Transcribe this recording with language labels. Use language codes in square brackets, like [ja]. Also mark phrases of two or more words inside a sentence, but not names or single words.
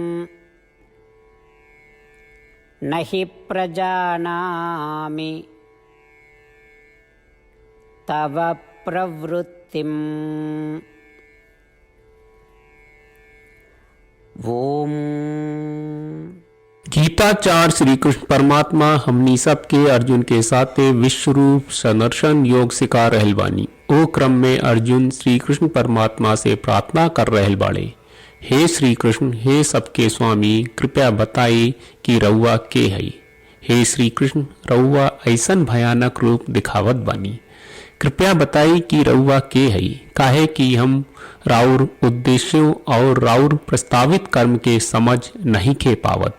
[sa] न हि प्रजानामि तव प्रवृत्तिम्। ओम। [bho] गीताचार्य श्री कृष्ण परमात्मा हमनी सब के अर्जुन के साथे विश्व रूप संदर्शन योग सिखा रहल बानी। ओ क्रम में अर्जुन श्री कृष्ण परमात्मा से प्रार्थना कर रहल बाड़े, हे श्री कृष्ण, हे सबके स्वामी, कृपया बताई कि रउआ के हई। हे श्री कृष्ण, रउआ ऐसन भयानक रूप दिखावत बानी, कृपया बताई कि रउआ के हई, काहे कि हम राउर उद्देश्यों और राउर प्रस्तावित कर्म के समझ नहीं खे पावत।